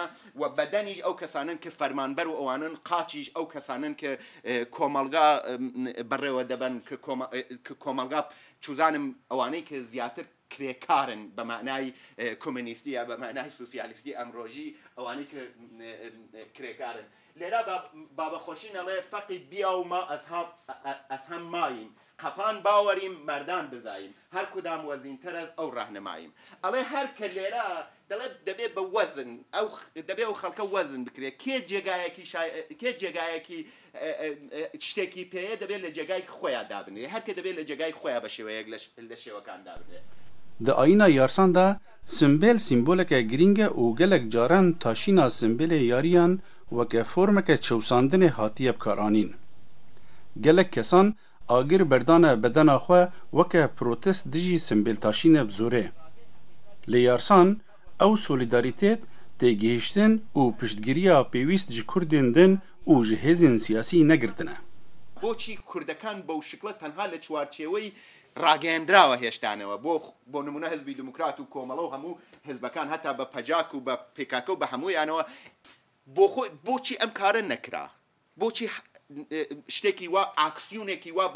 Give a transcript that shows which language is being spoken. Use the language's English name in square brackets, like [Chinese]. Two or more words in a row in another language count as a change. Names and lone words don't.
[Central Kurdish] و بەدەنیش ئەو کەسانن کە فەرمانبەر و ئەوانن قاچیش ئەو کەسانن کە کۆمەلگا بەڕێوە دەبن کە کۆمەلگا چوزانم ئەوانەی کە زیاتر کرێکارن بە معنای کۆمونیستی یا بە معنای سوسیالیستی ئەمڕۆژی ئەوانەی کە کرێکارن لێرە بابەخۆشی نەڵێ [Gurani] فەقی بیا و ما ئەسهەم مایم قەپان باوەریم مەردان بزاییم هەر کدام وەزینترە [Central Kurdish] ئەو ڕاهنماییم ئەڵێ هەر کە لێرە دەڵێ دەبێت بە وەزن دەبێت ئەو خەڵکە وەزن بکرێت کێ جێگایەکی شتێکی پێەیە دەبێت لە جێگای خۆیان دابنێ هەرکە دەبێت لە جێگای خۆیان بە شێوەیەک لە شێوەکان دابنێت [Kurdish] د ئاینا یارساندا سمبێل سیمبۆلێکە گرینگە و gelek caran taşîna simbêlê yariyan weke formeke çewsandinê hatiye bikaranîn gelek kesan agir berdane bedena xwe weke protest dijî simbêltaşînê bi zorê lê yarsan ew solîdarîtêt têgihiştin û piştgiriya pêwîst ji Kurdên din û ji hêzên siyasî negirtine [Central Kurdish] بۆچی کوردەکان بەو شکڵە تەنها لە چوارچێوەی ڕاگەیاندراوە هێشتانەوە بۆ نمونە حزبی دموکرات و کۆمەڵە و هەموو حزبەکان هەتا بە پەجاک و بە پێکاکە و بە هەموویانەوە بۆچی ئەم کارە نەکرا بۆچی شتێکی وا ئاکسیونێکی وا